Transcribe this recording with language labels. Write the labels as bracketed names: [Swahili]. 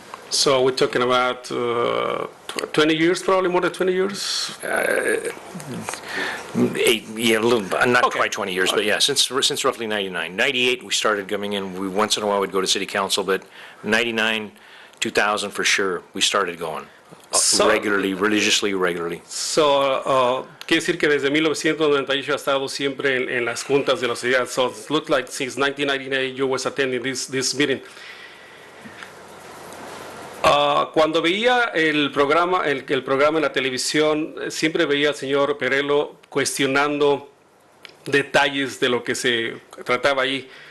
[English] So we're talking about 20 years, probably more than 20 years? Yeah, a little, not quite 20 years, but yeah, since roughly 99. 98 we started coming in. We once in a while would go to city council, but 99, 2000 for sure, we started going. Regularly, religiously, regularly. [Spanish] So, quiere decir que desde 1998 ha estado siempre en las juntas de la ciudad. [English] So it looked like since 1998 you was attending this meeting. [Spanish] Cuando veía el programa en la televisión, siempre veía al señor Perello cuestionando detalles de lo que se trataba ahí.